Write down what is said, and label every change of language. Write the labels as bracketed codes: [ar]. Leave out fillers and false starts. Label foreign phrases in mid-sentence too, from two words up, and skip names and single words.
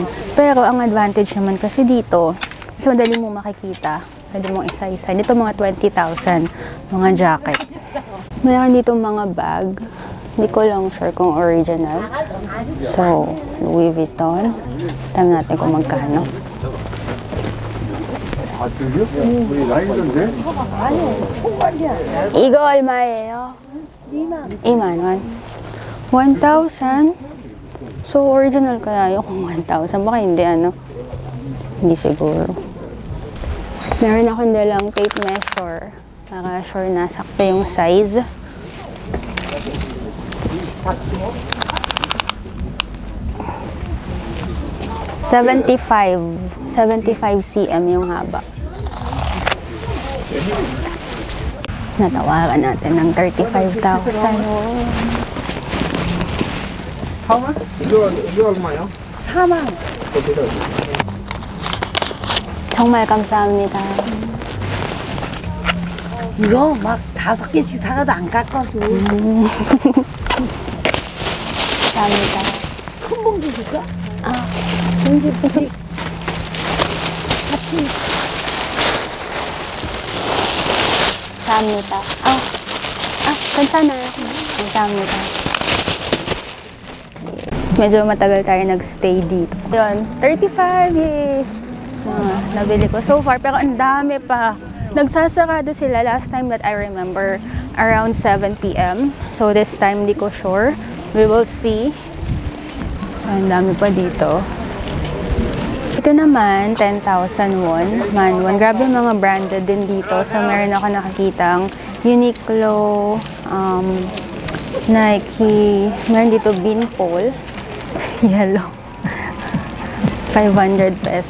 [tl] Pero ang advantage naman kasi dito, mas madali mo makikita. Pwede mong isa-isa. Dito mga 20,000, mga jacket. Mayroon dito mga bag. Hindi ko lang sure kung original. So, Louis Vuitton. Tignan natin kung magkano. [ko] 이거 얼마예요? 2만 원. 1,000? [tl] So, original kaya yung 1,000. Baka hindi, Hindi siguro. Meron akong dalang [en] tape measure [tl] para sure na sakto yung size. $75 cm yung haba. Natawaran natin ng 35,000. [en] How much? [ko] 이거 얼마요? 4만. 정말 감사합니다. 이거 막 5개씩 사가도 안 깎아줘. 감사합니다. 큰 봉지 줄까? 감사합니다. 괜찮아요. 감사합니다. [tl] Medyo matagal tayo nagstay dito. Yun, 35, yay! Nabili ko [en] so far, [tl] pero ang dami pa. Nagsasarado sila [en] last time that I remember, around 7 p.m. So this time, [tl] di ko sure. [en] We will see. So, [tl] ang dami pa dito. Ito naman, 10,000 won, Manwon. Grabe mga branded din dito. So, meron ako nakakitang Uniqlo, Nike, meron dito Beanpole, yellow, 500 pesos.